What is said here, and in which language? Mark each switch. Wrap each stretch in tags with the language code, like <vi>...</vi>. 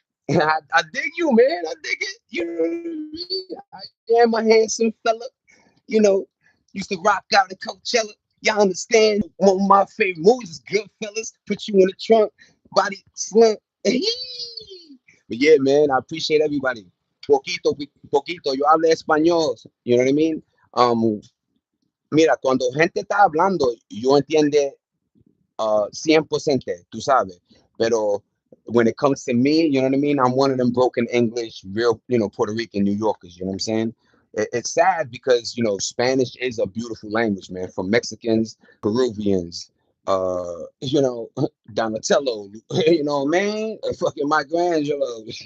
<en>I dig you, man. I dig it. You know what I mean? I am a handsome fella. You know, used to rock out at Coachella. Y'all understand? One of my favorite movies is Goodfellas. Put you in the trunk, body slim. But yeah, man, I appreciate everybody.</en> <es>Poquito, yo hablo español.</es> <en>You know what I mean?</en> <es>Um, Mira, cuando gente está hablando, yo entiende 100%, tú sabes.</es> <en>Pero when it comes to me, you know what I mean? I'm one of them broken English, real, Puerto Rican New Yorkers, you know what I'm saying? It's sad because, Spanish is a beautiful language, man, from Mexicans, Peruvians, Donatello, man, fucking Michelangelo.</en>